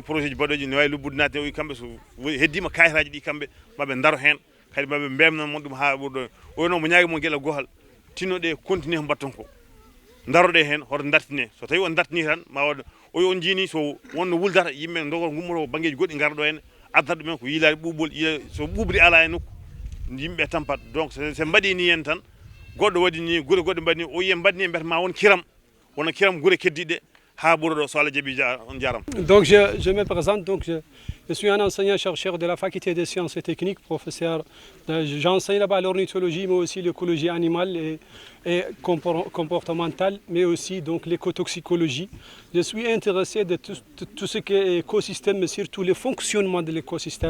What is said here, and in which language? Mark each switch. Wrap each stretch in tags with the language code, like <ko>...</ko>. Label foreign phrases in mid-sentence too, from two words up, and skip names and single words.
<ff>projet ji baɗoji ne wawi lobbudnade o wi kamɓe so heddima kayitaji ɗi kamɓe maɓe daro hen kadi maɓe mbemnan mon ɗum ha ɓurɗo o wi noon mo ñaagui mo gueɗal gohal tinnoɗe continuer ko mbatton ko daroɗe hen hoto dartine so tawi on dartini tan ma waɗ o wi on jiini so wonno wuldata yimɓe dogo gummoto banggueji goɗɗi gara ɗo hen addata ɗumen ko yiilade ɓuɓol so ɓuɓri ala e nokku yimɓe tampat donc so mbaɗi ni hen tan goɗɗo waɗi ni guure goɗɗo mbaɗi ni o wiye mbaɗni e mbiyata ma won kiram wona kiram guure keddiɗe ha ɓuura ɗo so Allah jaaɓi on jaram.</ff> <fr>Donc je me présente, donc je suis un enseignant-chercheur de la faculté des sciences et techniques, professeur. J'enseigne là-bas l'ornithologie, mais aussi l'écologie animale et comportementale, mais aussi donc l'écotoxicologie. Je suis intéressé de tout ce qui est écosystème, mais surtout le fonctionnement de l'écosystème.</fr>